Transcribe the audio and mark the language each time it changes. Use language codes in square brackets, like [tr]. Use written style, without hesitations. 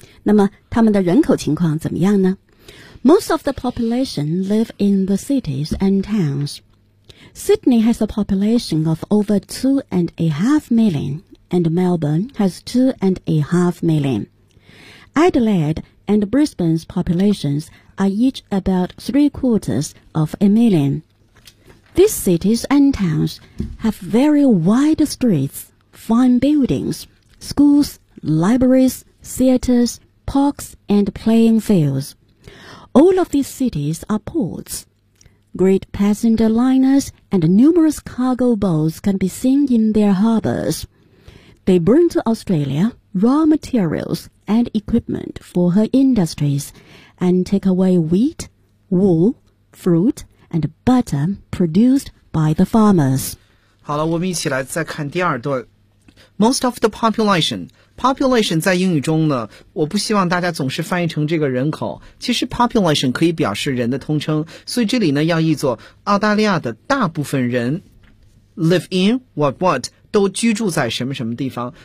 [zh] 那么他们的人口情况怎么样呢？ [en] Most of the population live in the cities and towns. Sydney has a population of over 2.5 million, and Melbourne has 2.5 million. Adelaide and Brisbane's populations are each about 750,000. These cities and towns have very wide streets, fine buildings, schools, libraries, theaters,parks and playing fields. All of these cities are ports. Great passenger liners and numerous cargo boats can be seen in their harbors. They bring to Australia raw materials and equipment for her industries and take away wheat, wool, fruit and butter produced by the farmers. [zh] 好了，我们一起来再看第二段。 [en] Most of the population. [zh] Population 在英语中呢，我不希望大家总是翻译成这个人口，其实 population 可以表示人的通称，所以这里呢要译作澳大利亚的大部分人 [en] live in what [zh] 都居住在什么什么地方。